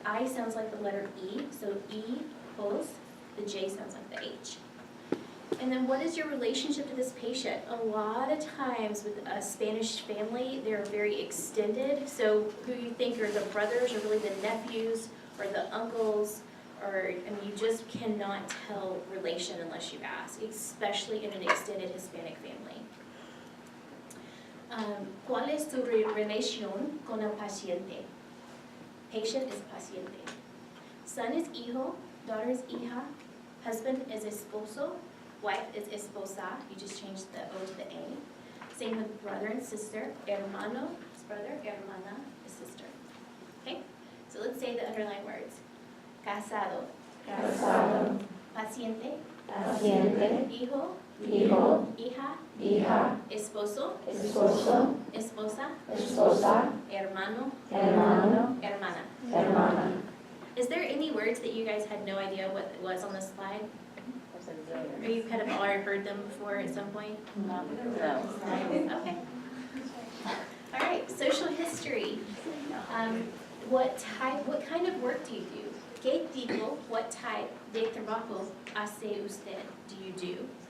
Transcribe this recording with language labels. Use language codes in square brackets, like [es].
[en] I sounds like the letter E, so hijos. The J sounds like the H. And then what is your relationship to this patient? A lot of times with a Spanish family, they're very extended. So who you think are the brothers or really the nephews or the uncles, or I mean, you just cannot tell relation unless you ask, especially in an extended Hispanic family. [es] ¿Cuál es tu relación con el paciente? [en] Patient is paciente. Son is hijo, daughter is hija, husband is esposo, wife is esposa, you just changed the O to the A. Same with brother and sister, hermano is brother, hermana is sister. Okay, so let's say the underlying words. [es] Casado, Casado. paciente, Paciente. hijo, Hijo. hija, Hija. esposo, Esposo. esposa, Esposa. hermano, Hermano. hermana. Hermana. [en] Is there any words that you guys had no idea what it was on this slide? Or you kind of already heard them before at some point? No. Okay. All right, social history. What kind of work do you do? [es] ¿Qué tipo, [en] what type [es] de trabajo hace usted, [en] do you do?